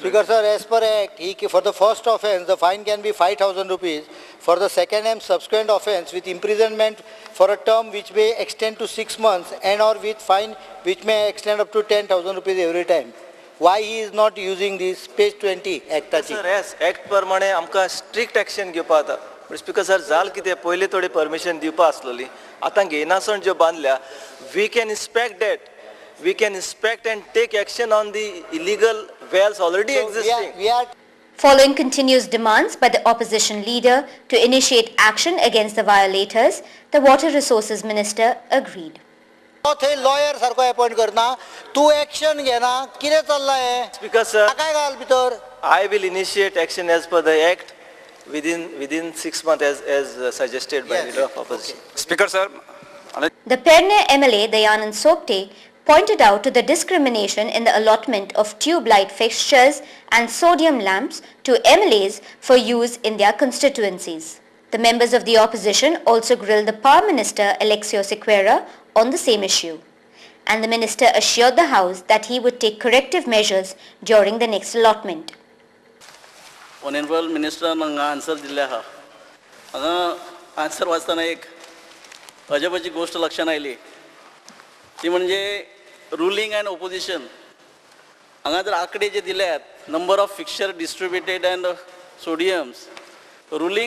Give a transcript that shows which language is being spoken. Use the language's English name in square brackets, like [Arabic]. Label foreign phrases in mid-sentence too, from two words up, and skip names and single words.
[English] Speaker sir, as per act, for the first offence, the fine can be 5,000 rupees. For the second and subsequent offence, with imprisonment for a term which may extend to 6 months and or with fine which may extend up to 10,000 rupees every time. Why he is not using this page 20 actaची? sir, as act [Konkani] प्रमाणे आमकां [English] strict action [Konkani] घेवपा जाता. [English] But Speaker sir, [Konkani] जाल कितें पयलीं थोडी permission दिवपा आसलोली. आतां घेयनासतना ज्यो बांदल्या, [English] we can inspect that. We can inspect and take action on the illegal wells already So existing. we are Following continuous demands by the opposition leader to initiate action against the violators, the Water Resources Minister agreed. [Konkani] थंय लॉयर सारको अपॉइंट करना तूं एक्शन घेना कितें चल्लां हें [English] Speaker sir, [Konkani] काय घाल भितर [English] I will initiate action as per the act within 6 months as suggested by Yes. leader of opposition. Speaker sir आणि The Perne MLA Dayanand Sopte pointed out to the discrimination in the allotment of tube light fixtures and sodium lamps to MLAs for use in their constituencies. The members of the opposition also grilled the Power Minister Alexio Sequeira on the same issue. And the minister assured the House that he would take corrective measures during the next allotment. [Konkani] ऑनरेबल मिनिस्टरान हांगा आन्सर दिल्ले आहा हांगा आन्सर वाचतना एक अजबाची गोष्ट लक्षात आयली ती म्हणजे [English] ruling and opposition [Konkani] हांगा जर आंकडे जे दिल्यात [English] number of fixture distributed and sodiums ruling